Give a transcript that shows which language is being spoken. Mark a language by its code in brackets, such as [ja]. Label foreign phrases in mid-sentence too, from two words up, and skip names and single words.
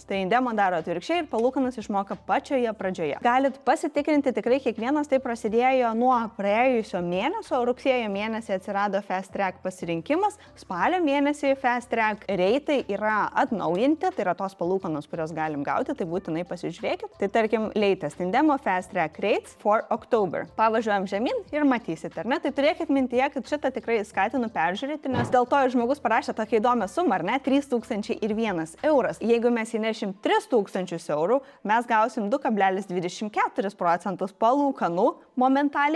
[lt] Tai Indemo daro atvirkščiai ir palūkanas išmoka pačioje pradžioje. Galit pasitikrinti, tikrai kiekvienas tai prasidėjo nuo praėjusio mėnesio, rugsėjo mėnesį atsirado [en] fast track [lt] pasirinkimas, spalio mėnesį [en] fast track [lt] reitai yra atnaujinti, tai yra tos palūkanos, kurios galim gauti, tai būtinai pasižiūrėkit. Tai tarkim, [en] latest Indemo fast track rates for October. [lt] Pavažiuojam žemyn ir matysit, ar ne? Tai turėkit mintyje, kad šitą tikrai skatinu peržiūrėti, nes dėl to žmogus parašė tokią įdomią sumą, ar ne? 3001 euras. Jeigu mes įnešim 3000 eurų, mes gausim 2,24% palūkanų momentaliai.